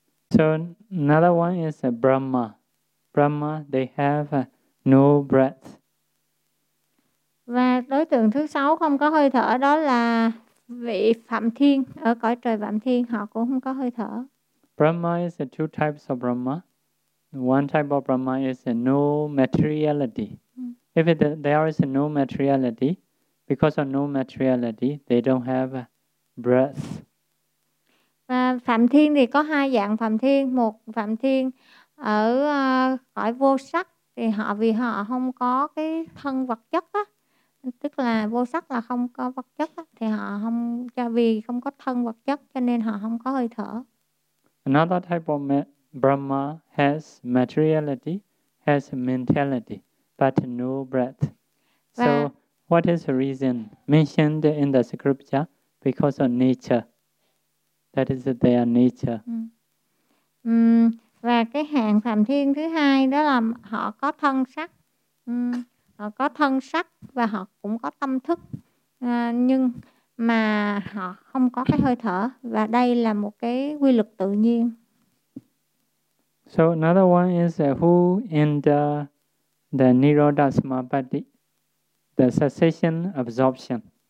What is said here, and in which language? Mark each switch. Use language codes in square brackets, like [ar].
[en] So another one is a Brahma. Brahma, they have no breath. [vi] Và đối tượng thứ sáu không có hơi thở đó là vị Phạm Thiên ở cõi trời Phạm Thiên, họ cũng không có hơi thở. [en] Brahma is two types of Brahma. One type of Brahma is no materiality. If there is no materiality, because of no materiality, they don't have breath. [vi] Và Phạm Thiên thì có hai dạng Phạm Thiên. Một Phạm Thiên ở cõi vô sắc, thì họ vì họ không có cái thân vật chất á, tức là vô sắc là không có vật chất á, thì họ không, cho vì không có thân vật chất cho nên họ không có hơi thở. [en] Another type of Brahma has materiality, has mentality, but no breath. So what is the reason mentioned in the scripture? Because of nature. That is their nature. [vi] Và cái hạng Phạm Thiên thứ hai đó là họ có thân sắc. Họ có thân sắc và họ cũng có tâm thức. Nhưng mà họ không có cái hơi thở. Và đây là một cái quy luật tự nhiên. [en] So another one is who in the Nirodha Samapatti, the cessation absorption.